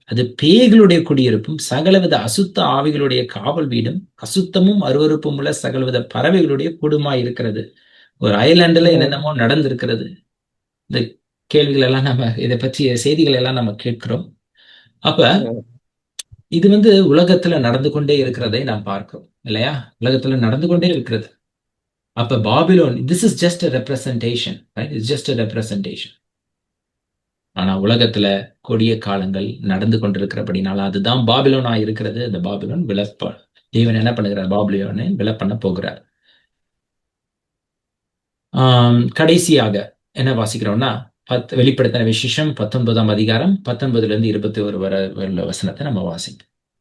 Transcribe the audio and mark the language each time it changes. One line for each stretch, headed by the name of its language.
Tamil: அது பேய்களுடைய குடியிருப்பும் சகலவித அசுத்த ஆவிகளுடைய காவல் வீடும் அசுத்தமும் அருவருப்பும் உள்ள சகலவித பறவைகளுடைய கூடுமாய் இருக்கிறது. ஒரு ஐலாண்டுல என்னென்னமோ நடந்திருக்கிறது. இந்த கேள்விகள் எல்லாம் நம்ம இதை பற்றிய செய்திகள் எல்லாம் நம்ம கேட்கிறோம். அப்ப இது வந்து உலகத்துல நடந்து கொண்டே இருக்கிறதை நாம் பார்க்கிறோம் இல்லையா? உலகத்துல நடந்து கொண்டே இருக்கிறது.
English: அப்ப Babylon, this is just a representation, right? It's just a representation.
Tamil: ஆனா உலகத்துல கொடிய காலங்கள் நடந்து கொண்டிருக்கிறபடினால அதுதான் பாபிலோனா இருக்கிறது. அந்த பாபிலோன் தேவன் என்ன பண்ணுகிறார், பாபிலோனை விலை பண்ண போகிறார். கடைசியாக என்ன வாசிக்கிறோம்னா வெளிப்படுத்தின விசேஷம் 19ஆம் அதிகாரம் 19-21 வரை உள்ள வசனத்தை நம்ம வாசிப்போம்.